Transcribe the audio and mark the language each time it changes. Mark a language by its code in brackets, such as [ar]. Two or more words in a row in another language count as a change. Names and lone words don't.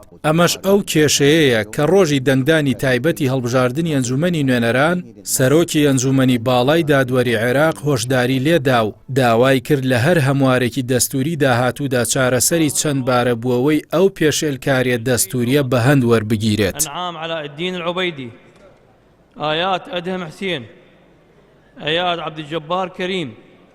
[ckb] ئەمەش ئەو کێشەیەیە کە ڕۆژی دەنگدانی تایبەتی هەڵبژاردننی ئەنجومەنی نوێنەران سەرۆکی ئەنجومەنی باڵای دادوەری عێراق هۆشداری لێدا و داوای کرد لە هەر هەموارێکی دەستوری داهاتوودا چارەسەری چەند بارە بووەوەی ئەو پێشێلکاریە دەستوریە بە هەند وەربگیرێت. أنعام علاء الدين العبيدي، آيات أدهم حسين، آيات عبد الجبار كريم.